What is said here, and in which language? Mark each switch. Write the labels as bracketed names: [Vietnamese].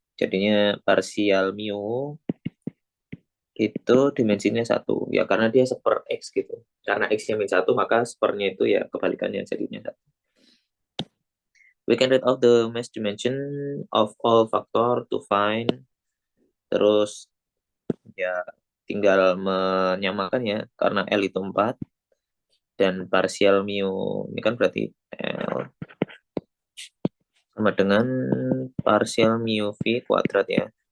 [Indonesian] Jadinya partial mu itu dimensinya 1. Ya karena dia seper X gitu. Karena X-nya min 1, maka sepernya itu ya kebalikannya jadinya 1. [English] We can read out the mass dimension of all factor to find. [Indonesian] Terus ya tinggal menyamakan ya. Karena L itu 4. Dan partial mu ini kan berarti L sama dengan partial mu V kuadrat ya.